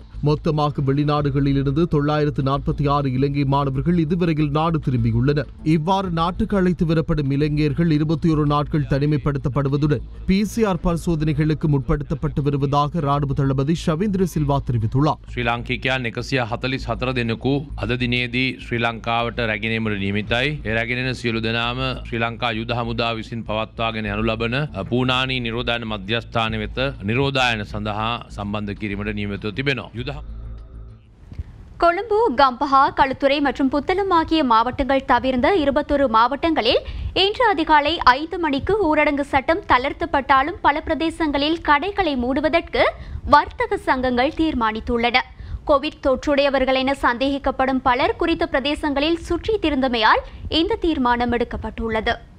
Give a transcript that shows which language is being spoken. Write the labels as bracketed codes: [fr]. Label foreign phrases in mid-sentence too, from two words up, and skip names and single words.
[ta] மொத்தமாக வெளிநாடுகளிலிருந்து 946 இலங்கை மாணவர்கள் இதுவரையில் நாடு திரும்பியுள்ளனர். இவ்வாறு நாட்டுக்கு அழைத்து வரப்படும் இலங்கையர்கள் 21 நாட்கள் தனிமைப்படுத்தப்படுவதுடன் PCR பரிசோதனைகளுக்கு முற்படுத்தப்பட்டு வருவதாக ராணுவ தளபதி ஷவேந்திர சில்வா தெரிவித்துள்ளார். [si] ශ්‍රී ලාංකිකයන් 144 දෙනෙකු අද දිනේදී ශ්‍රී ලංකාවට රැගෙනීමට නියමිතයි. ඒ රැගෙනෙන සියලු දෙනාම ශ්‍රී ලංකා යුද හමුදාව විසින් පවත්වා යනු ලබන පූනානී නිරෝධායන මධ්‍යස්ථාන වෙත නිරෝධායන සඳහා සම්බන්ධ කිරීමට නියමිතව තිබෙනවා. [ta] கொழும்பு, கம்பஹா, களுத்துறை மற்றும் புத்தளம் ஆகிய மாவட்டங்கள் தவிர்ந்த 21 மாவட்டங்களில் இன்று அதிகாலை 5 மணிக்கு ஊரடங்கு சட்டம் தளர்த்தப்பட்டாலும் பல பிரதேசங்களில் கடைகளை மூடுவதற்கு வர்த்தக சங்கங்கள் தீர்மானித்துள்ளன. கோவிட் தொற்றுடையவர்கள் என சந்தேகிக்கப்படும் பலர் குறித்த பிரதேசங்களில் சுற்றித் திரிந்தமையால் இந்த தீர்மானம் எடுக்கப்பட்டுள்ளது.